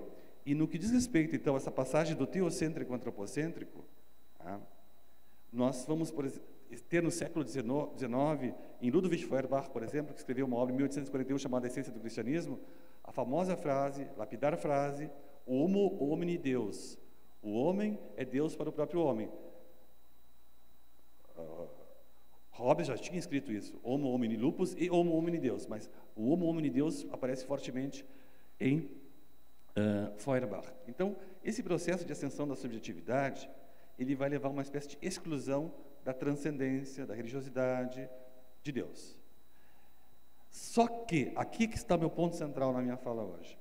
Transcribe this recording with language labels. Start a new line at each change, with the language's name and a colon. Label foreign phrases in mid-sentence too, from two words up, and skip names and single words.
Portuguese: E no que diz respeito, então, a essa passagem do teocêntrico ao antropocêntrico, tá? Nós vamos, por exemplo, ter no século XIX, em Ludwig Feuerbach, por exemplo, que escreveu uma obra em 1841 chamada A Essência do Cristianismo, a famosa frase, lapidar frase,
Latin: homo homini Deus.
Portuguese: O homem é Deus para o próprio homem. Hobbes já tinha escrito isso,
Latin: homo homini lupus e homo homini Deus,
Portuguese: mas o
Latin: homo homini Deus
Portuguese: aparece fortemente em Feuerbach. Então, esse processo de ascensão da subjetividade, ele vai levar a uma espécie de exclusão da transcendência, da religiosidade de Deus. Só que, aqui que está o meu ponto central na minha fala hoje.